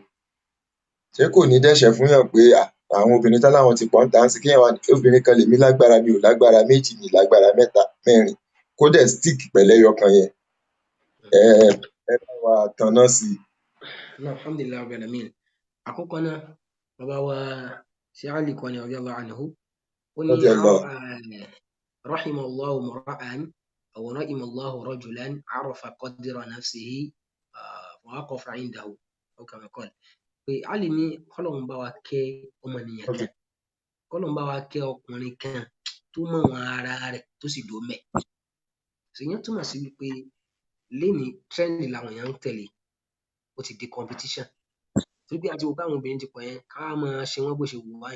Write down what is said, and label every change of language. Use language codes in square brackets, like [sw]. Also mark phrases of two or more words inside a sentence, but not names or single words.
[yo] Ṣé kò ní dẹ́ṣẹ̀ fúnyàn pé àwọn obìnrin tán láwọn ti pọ̀ ńta ńsìnyí kéèyàn wá ní obìnrin kan lèmi lágbára mi ò lágbára méjì mi ì lágbára mẹ́ta mẹ́rin kó dẹ̀ stick pẹ̀lẹ́yọkan yẹn. Ẹ bá wa tanná sí i. [ar] Náà الحمد لله رب العالمين. [yo] Àkọ́kọ́ náà bàbá wa Sheikh Ali Kwani [ar] رضي الله عنه [yo] ó ní [ar] Radiyallahu. رحم الله امرأ أو رحم الله رجلا عرف قدر نفسه ووقف عنده أو كما قال. [yo] Pé Ali ní kọ́lọ́run bá wa kẹ́ ọmọnìyàn kan kọ́lọ́run bá wa kẹ́ ọkùnrin kan tó mọ̀ wọn ara rẹ̀ tó sì dó mẹ́. Ṣèyàn túmọ̀ sí wípé lénìí trend làwọn èèyàn ń tẹ̀lé ó ti di competition. Torí pé àti wò báwọn obìnrin ti pọ̀ yẹn ká máa ṣe wọ́n bó ṣe wù wá yẹn.